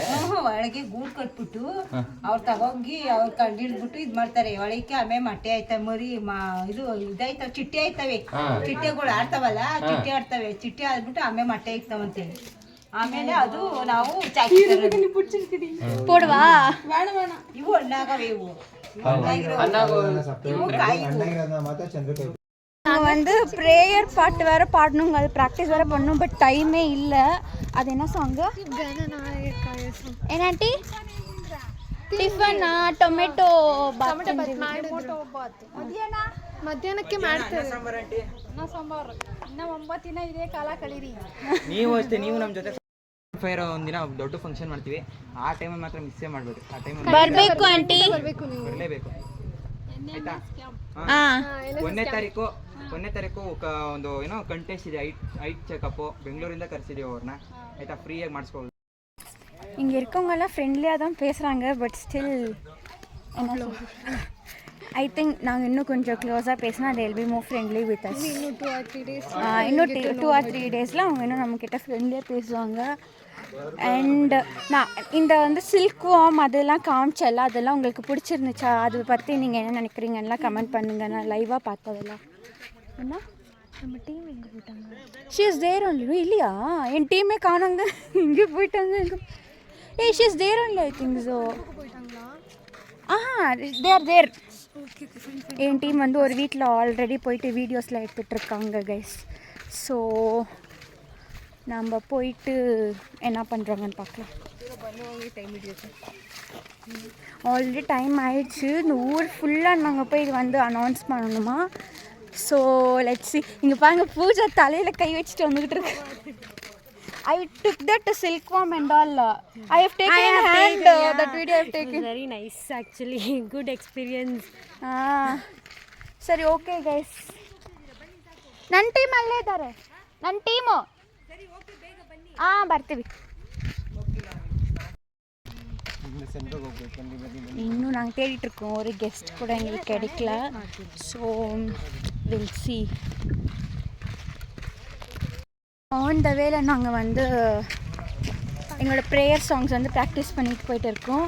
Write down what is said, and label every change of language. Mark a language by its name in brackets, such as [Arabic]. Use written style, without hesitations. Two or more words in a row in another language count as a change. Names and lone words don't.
[Kannada] ಒಳಗೆ ಗೂಡು ಕಟ್ಬಿಟ್ಟು ಅವ್ರು ತಗೋಗಿ ಅವ್ರು ಕಂಡಿಡ್ಬಿಟ್ಟು ಇದ್ ಮಾಡ್ತಾರೆ ಒಳಗೆ. ಆಮೇಲೆ ಮೊಟ್ಟೆ ಆಯ್ತವೆ, ಮರಿ ಇದು ಇದಾಯ್ತವೆ, ಚಿಟ್ಟೆ ಆಯ್ತವೆ. ಚಿಟ್ಟೆಗಳು ಆಡ್ತಾವಲ್ಲ, ಚಿಟ್ಟೆ ಆಡ್ತವೆ. ಚಿಟ್ಟೆ ಆಡ್ಬಿಟ್ಟು ಆಮೇಲೆ ಮೊಟ್ಟೆ ಇಕ್ತಾವಂತೆ. ಆಮೇಲೆ ಅದು ನಾವು [Tamil] போடுவா. [Kannada] ಇವು ಹಣ್ಣಾಗವೆ. ಇವು [Tamil] நான் வந்து ப்ரேயர் பாட்டு வேறு பாடணுங்க, அது ப்ராக்டிஸ் வேறு பண்ணணும். பட் டைமே இல்லை. அது என்ன சாங்கு? [Kannada] ಏನಾಂಟಿ ಟಿಫನ್ ಟೊಮೆಟೊ ಬಾತ್. ಮಧ್ಯಾಹ್ನಕ್ಕೆ ಮಾಡ್ತಾರೆ ಸಾಂಬಾರು. ಇನ್ನ 9 ದಿನ ಇದೇ ಕಾಲ ಕಳೀರಿ. ನೀವು ಅಷ್ಟೇ, ನೀವು ನಮ್ಮ ಜೊತೆ ಫೈರ್ ಒಂದಿನ ದೊಡ್ಡ ಫಂಕ್ಷನ್ ಮಾಡ್ತೀವಿ. ಆ ಟೈಮಲ್ಲಿ ಮಾತ್ರ ಮಿಸ್ಸೇ ಮಾಡಬೇಡಿ. ಆ ಟೈಮಲ್ಲಿ ಬರಬೇಕು ಆಂಟಿ, ಬರಲೇಬೇಕು ಆಯ್ತಾ? 1ನೇ ತಾರೀಕು ಒಂದು ಏನೋ ಕಂಟೆಸ್ಟ್ ಇದೆ, [English] eye checkup. [Kannada] ಬೆಂಗಳೂರಿಂದ ಕರೆಸಿದೀವಿ ಅವ್ರನ್ನ, ಆಯ್ತಾ? ಫ್ರೀಯಾಗಿ ಮಾಡಿಸ್ಕೊಳ್ಳಿ. [Tamil] இங்கே இருக்கவங்கெல்லாம் ஃப்ரெண்ட்லியாக தான் பேசுகிறாங்க. [English] but still [Tamil] என்ன [English] I think [Tamil] நாங்கள் இன்னும் கொஞ்சம் க்ளோஸாக பேசினா [English] they will be more friendly with us. இன்னும் 2 or 3 days [Tamil] இன்னும் [English] 2 or 3 days [Tamil] அவங்க இன்னும் நம்மக்கிட்ட ஃப்ரெண்ட்லியாக பேசுவாங்க. அண்ட் நான் இந்த வந்து [English] silk worm [Tamil] அதெல்லாம் காமிச்சல, அதெல்லாம் உங்களுக்கு பிடிச்சிருந்துச்சா? அதை பற்றி நீங்கள் என்ன நினைக்கிறீங்கலாம் கமெண்ட் பண்ணுங்கள். நான் லைவாக பார்த்ததெல்லாம். என்ன நம்ம டீம் எங்கே போயிட்டாங்க? [English] She is there only. [Tamil] இல்லையா, என் டீமே காணாங்க, இங்கே போயிட்டாங்க. [English] She is there only I think so. [Tamil] தேர் என் டீம் வந்து ஒரு வீட்டில் ஆல்ரெடி போயிட்டு வீடியோஸில் எடுத்துகிட்ருக்காங்க கைஸ். ஸோ நம்ம போயிட்டு என்ன பண்ணுறாங்கன்னு பார்க்கலாம். [English] already time [Tamil] ஆயிடுச்சு. இந்த ஊர் ஃபுல்லாக நாங்கள் போய் இது வந்து அனௌன்ஸ் பண்ணணுமா. [English] so let's see. [Tamil] இங்கே பாருங்கள், பூஜா தலையில் கை வச்சுட்டு வந்துக்கிட்டு இருக்கு. [English] I took that silkworm and all. I have taken in hand that video I have taken. very nice actually. Good experience. சரி, okay guys. [Kannada] ನನ್ನ ಟೀಮ್ ಅಲ್ಲೇ ಇದ್ದಾರೆ, ನನ್ನ ಟೀಮು. ಬರ್ತೀವಿ. [Tamil] இன்னும் நாங்கள் தேடிட்டுருக்கோம், ஒரு கெஸ்ட் கூட எங்களுக்கு கிடைக்கல. [English] so will see. on the [Tamil] வேல நாங்கள் வந்து எங்களோட [English] prayer songs [Tamil] வந்து ப்ராக்டிஸ் பண்ணிட்டு போயிட்டு இருக்கோம்.